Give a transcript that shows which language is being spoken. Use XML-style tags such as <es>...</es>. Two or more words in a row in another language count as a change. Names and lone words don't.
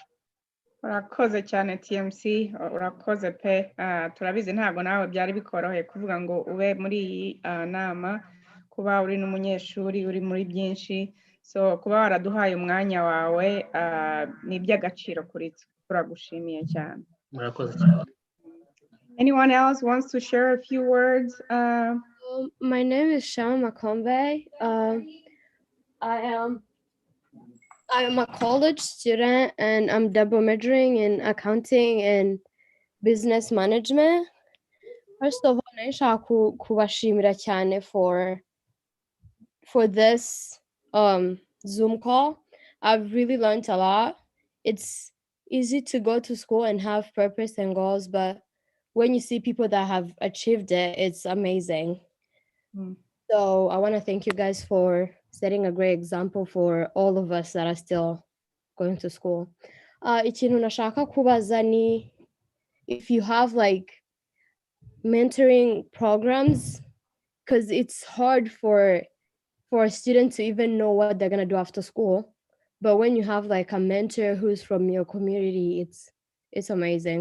<rw>Urakoze cyane TMC, urakoze pe. Turabizi ntabwo nawe byari bikoroheye kuvuga ngo ube muri iyi nama, kuba uri n'umunyeshuri, uri muri byinshi, so kuba waraduhaye umwanya wawe ni iby'agaciro kuri twe. Turagushimiye cyane. Murakoze cyane.</rw> <en>Anyone else wants to share a few words? My name is Shama Makombe. I am a college student, and I'm double majoring in accounting and business management. First of all,</en> <rw>nashaka kubashimira cyane</rw> <en>for this Zoom call. I've really learned a lot. It's easy to go to school and have purpose and goals, but when you see people that have achieved it, it's amazing. So I want to thank you guys for setting a great example for all of us that are still going to school.</en> <rw>Ikintu nashaka kubaza ni</rw> <en>if you have like mentoring programs, because it's hard for a student to even know what they're gonna do after school. But when you have like a mentor who's from your community, it's amazing.</en>